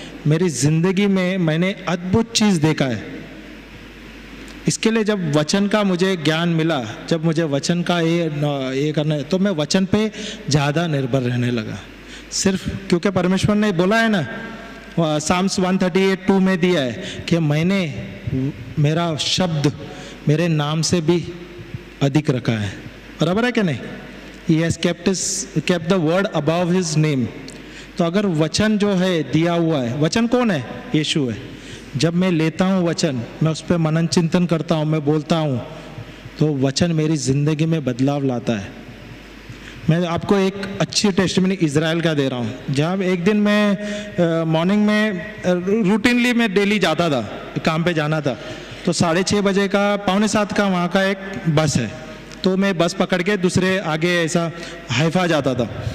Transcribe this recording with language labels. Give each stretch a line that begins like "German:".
Hindi: मेरी जिंदगी में मैंने अद्भुत चीज़ देखा है। इसके लिए जब वचन का मुझे ज्ञान मिला, जब मुझे वचन का ये करना है, तो मैं वचन पे ज़्यादा निर्भर रहने लगा। सिर्फ क्योंकि परमेश्वर ने बोला है ना, साम्स 138:2 में दिया है कि मैंने मेरा शब्द मेरे नाम से भी अधिक रखा है। बराबर है कि नहीं?
English: He has kept the word above his name।
Hindi: तो अगर वचन जो है दिया हुआ है, वचन कौन है? यीशु है। जब मैं लेता हूँ वचन, मैं उस पर मनन चिंतन करता हूँ, मैं बोलता हूँ, तो वचन मेरी ज़िंदगी में बदलाव लाता है। मैं आपको एक अच्छी टेस्टिमनी इज़राइल का दे रहा हूँ। जहाँ एक दिन मैं मॉर्निंग में रूटीनली मैं डेली जाता था, काम पे जाना था, तो 6:30 बजे का 6:45 का वहाँ का एक बस है, तो मैं बस पकड़ के दूसरे आगे ऐसा हाइफा जाता था।